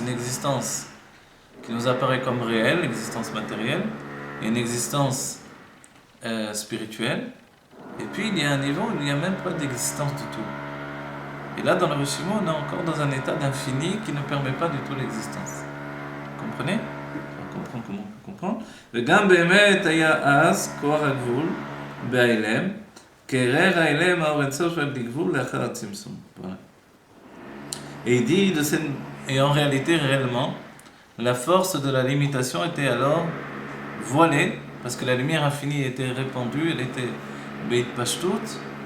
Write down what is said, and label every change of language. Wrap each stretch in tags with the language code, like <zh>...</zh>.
<fr>Une existence qui nous apparaît comme réelle, l'existence matérielle, et une existence spirituelle. Et puis il y a un niveau où il n'y a même pas d'existence du tout. Et là, dans le Reshimo, on est encore dans un état d'infini qui ne permet pas du tout l'existence. Vous comprenez? On comprend comment on peut comprendre.</fr> <he>וגם באמת היה אז כוח הגבול בהאילם, כרר האילם האור אינסוף בלי גבול לאחר הצמצום.</he> <fr>Voilà. Et il dit, et en réalité, réellement, la force de la limitation était alors voilée, parce que la lumière infinie était répandue, elle était Beit Pashtut.</fr>